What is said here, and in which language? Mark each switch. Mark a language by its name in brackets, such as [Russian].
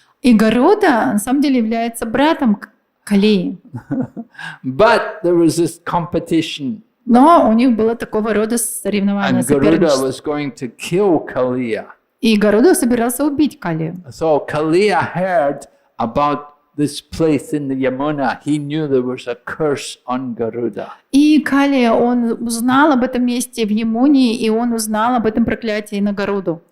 [Russian] И Гаруда на самом деле является братом Калии. [English] But there was this competition. [Russian] Но у них было такого рода соревнование, [English] And Garuda [Russian] соперничество. [English] was going to kill Kaliya. [Russian] И Гаруда собирался убить Калию. [English] So Kaliya heard about this place in the Yamuna. He knew there was a curse on Garuda. [Russian] И Калия, он узнал об этом месте в Ямуне, и он узнал об этом проклятии на Гаруду.